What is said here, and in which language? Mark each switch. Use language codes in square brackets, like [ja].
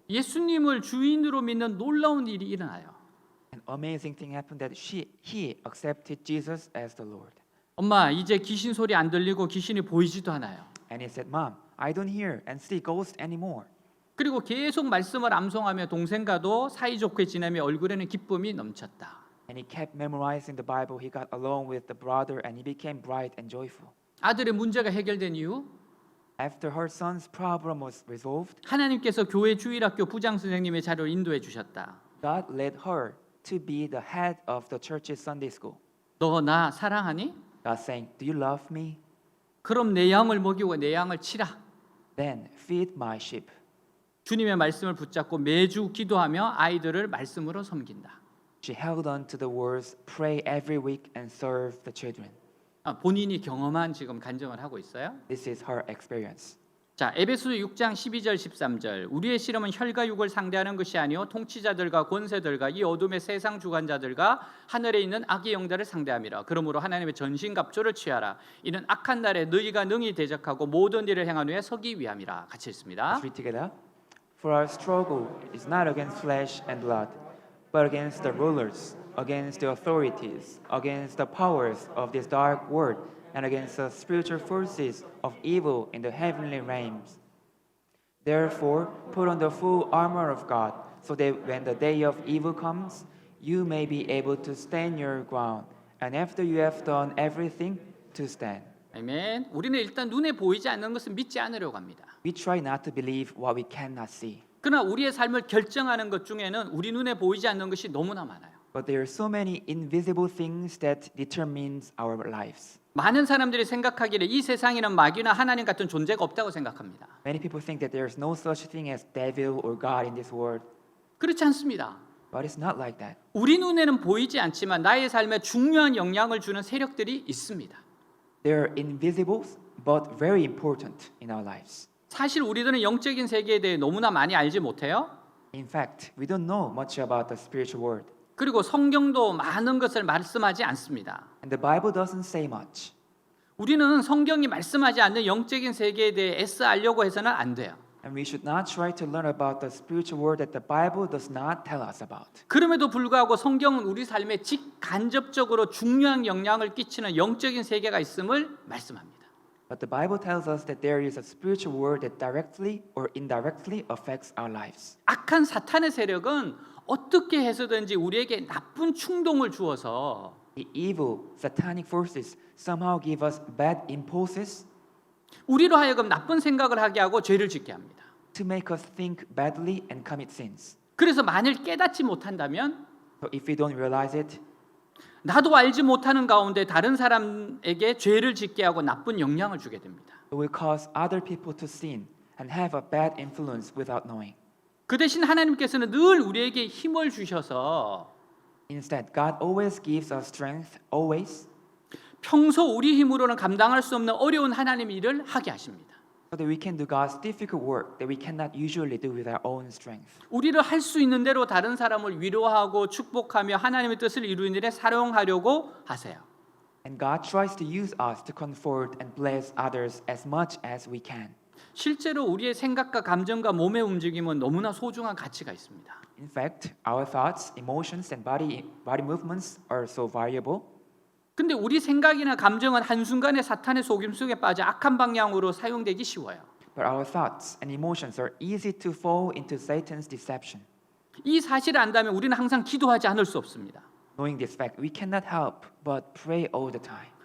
[ko] 예수님을 주인으로 믿는 놀라운 일이 일어나요. [en] An amazing thing happened that he accepted Jesus as the Lord. [ko] 엄마, 이제 귀신 소리 안 들리고 귀신이 보이지도 않아요. [en] And he said, Mom, I don't hear and see ghosts anymore. [ko] 그리고 계속 말씀을 암송하며 동생과도 사이좋게 지내며 얼굴에는 기쁨이 넘쳤다. [en] And he kept memorizing the Bible. He got along with the brother and he became bright and joyful. [ko] 아들의 문제가 해결된 이후 [en] After her son's problem was resolved, [ko] 하나님께서 교회 주일학교 부장 선생님의 자리로 인도해 주셨다. [en] God led her to be the head of the church's Sunday school. [ko] 너 나 사랑하니? [en] God saying, Do you love me? [ko] 그럼 내 양을 먹이고 내 양을 치라. [en] Then feed my sheep. [ko] 주님의 말씀을 붙잡고 매주 기도하며 아이들을 말씀으로 섬긴다. [en] She held on to the words, pray every week and serve the children. [ko] 본인이 경험한 지금 간증을 하고 있어요. [en] This is her experience. [ko] 자, 에베소 6장 12절 13절. 우리의 씨름은 혈과 육을 상대하는 것이 아니요 통치자들과 권세들과 이 어둠의 세상 주관자들과 하늘에 있는 악의 영들을 상대함이라. 그러므로 하나님의 전신갑주를 취하라. 이는 악한 날에 너희가 능히 대적하고 모든 일을 행한 후에 서기 위함이라. 같이 읽습니다. [en] Let's read together. For our struggle is not against flesh and blood, but against the rulers, against the authorities, against the powers of this dark world, and against the spiritual forces of evil in the heavenly realms. Therefore, put on the full armor of God, so that when the day of evil comes, you may be able to stand your ground, and after you have done everything, to stand. [ko] 아멘. 우리는 일단 눈에 보이지 않는 것은 믿지 않으려고 합니다. [en] We try not to believe what we cannot see. [ko] 그러나 우리의 삶을 결정하는 것 중에는 우리 눈에 보이지 않는 것이 너무나 많아요. [en] But there are so many invisible things that determines our lives. [ko] 많은 사람들이 생각하기를 이 세상에는 마귀나 하나님 같은 존재가 없다고 생각합니다. [en] Many people think that there is no such thing as devil or God in this world, [ko] 그렇지 않습니다. [en] but it's not like that. [ko] 우리 눈에는 보이지 않지만 나의 삶에 중요한 영향을 주는 세력들이 있습니다. [en] They are invisible but very important in our lives. [ko] 사실 우리들은 영적인 세계에 대해 너무나 많이 알지 못해요. [en] In fact, we don't know much about the spiritual world, [ko] 그리고 성경도 많은 것을 말씀하지 않습니다. [en] and the Bible doesn't say much. [ko] 우리는 성경이 말씀하지 않는 영적인 세계에 대해 애써 알려고 해서는 안 돼요. [en] And we should not try to learn about the spiritual world that the Bible does not tell us about. [ko] 그럼에도 불구하고 성경은 우리 삶에 직간접적으로 중요한 영향을 끼치는 영적인 세계가 있음을 말씀합니다. [en] But the Bible tells us that there is a spiritual world that directly or indirectly affects our lives. [ko] 악한 사탄의 세력은 어떻게 해서든지 우리에게 나쁜 충동을 주어서 [en] The evil, satanic forces somehow give us bad impulses [ko] 우리로 하여금 나쁜 생각을 하게 하고 죄를 짓게 합니다. [en] to make us think badly and commit sins. [ko] 그래서 만일 깨닫지 못한다면 [en] So if we don't realize it, [ko] 나도 알지 못하는 가운데 다른 사람에게 죄를 짓게 하고 나쁜 영향을 주게 됩니다. [en] it will cause other people to sin and have a bad influence without knowing. [ko] 그 대신 하나님께서는 늘 우리에게 힘을 주셔서 [en] Instead, God always gives us strength, always, [ko] 평소 우리 힘으로는 감당할 수 없는 어려운 하나님의 일을 하게 하십니다. [en] so that we can do God's difficult work that we cannot usually do with our own strength. [ko] 우리를 할 수 있는 대로 다른 사람을 위로하고 축복하며 하나님의 뜻을 이루는 일에 사용하려고 하세요. [en] And God tries to use us to comfort and bless others as much as we can. [ko] 실제로 우리의 생각과 감정과 몸의 움직임은 너무나 소중한 가치가 있습니다. [en] In fact, our thoughts, emotions, and body movements are so variable. [ko] 근데 우리 생각이나 감정은 한순간에 사탄의 속임 속에 빠져 악한 방향으로 사용되기 쉬워요. [en] But our thoughts and emotions are easy to fall into Satan's deception. [ko] 이 사실을 안다면 우리는 항상 기도하지 않을 수 없습니다. [en] Knowing this fact, we cannot help but pray all the time.